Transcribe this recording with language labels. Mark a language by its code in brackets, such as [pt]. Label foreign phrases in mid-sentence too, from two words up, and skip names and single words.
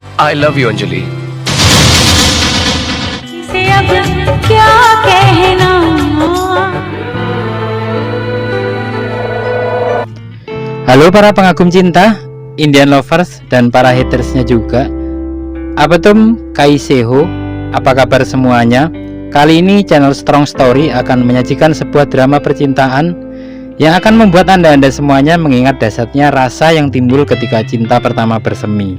[en] I love you, Anjali. [hi] इसे अब क्या कहना। [id] Halo para pengagum cinta, [en] Indian lovers, [id] dan para hatersnya juga. [hi] अब तुम कैसे हो, [id] apa kabar semuanya? Kali ini channel Strong Story akan menyajikan sebuah drama percintaan yang akan membuat anda semuanya mengingat dasarnya rasa yang timbul ketika cinta pertama bersemi.